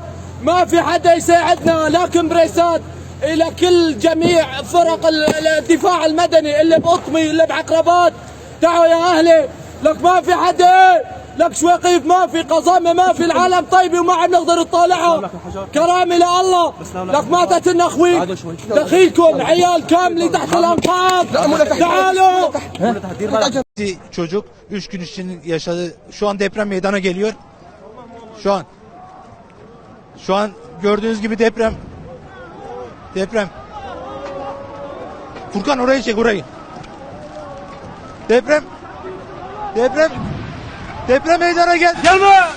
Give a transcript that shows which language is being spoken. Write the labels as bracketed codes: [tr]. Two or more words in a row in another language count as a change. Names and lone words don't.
[ar] ما في حدا يساعدنا، لا كمبريسات إلى كل جميع فرق الدفاع المدني اللي بقطمي اللي بعقربات. تعالوا يا أهلي، لك ما في حدا، لك شواقيف ما في، قزامة ما في، العالم طيبة وما عم نقدر نطالعها. كرامة لله، لك ماتت النخوي، دخيلكم عيال كاملة تحت الأنقاض. تعالوا. [tr] Çocuk 3 gün için yaşadı. Şu an deprem meydana geliyor. Şu an gördüğünüz gibi deprem. Furkan orayı çek, orayı. Deprem meydana geldi.